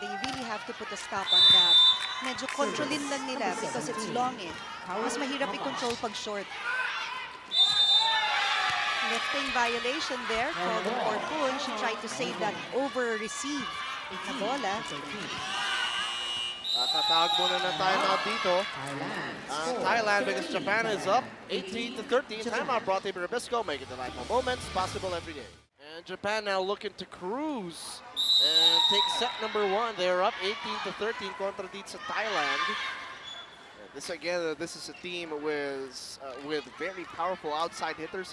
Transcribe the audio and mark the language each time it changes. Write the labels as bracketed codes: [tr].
[en] They really have to put a stop on that. [tl] Medyo kontrolin lang nila [en] because it's long eh. [tl] Mas mahirap i-control pag short. [en] Lifting violation there, called on Pornpoon. She tried to save that over-receive na bola. [tl] Tatawag muna ng timeout dito. [en] Thailand, because Japan is up 18-13. Timeout brought to you by Rabisco, making delightful moments possible every day. And Japan now looking to cruise and take set number 1. They're up 18-13 [tl] kontra dito sa Thailand. [en] This again, this is a team with very powerful outside hitters.